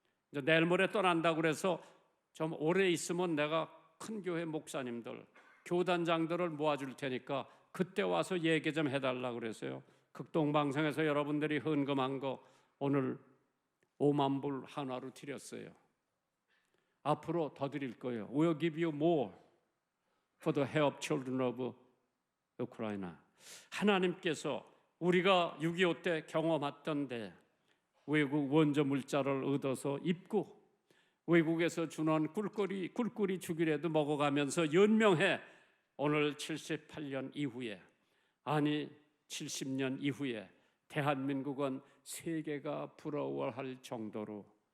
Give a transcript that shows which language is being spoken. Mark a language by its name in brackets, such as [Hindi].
[Korean] 이제 내일 모레 떠난다고 그래서 좀 오래 있으면 내가 큰 교회 목사님들, 교단장들을 모아줄 테니까 그때 와서 얘기 좀 해달라고 그랬어요. 극동방송에서 여러분들이 헌금한 거 오늘 5만 불 한화로 드렸어요. 앞으로 더 드릴 거예요. [English] We'll give you more for the help children of Ukraine. [Korean] 하나님께서 우리가 6.25 때 경험했던데 외국 원조 물자를 얻어서 입고 외국에서 주는 꿀꿀이 죽이라도 먹어가면서 연명해 오늘 78년 이후에, 아니 70년 이후에 대한민국은 세계가 부러워할 정도로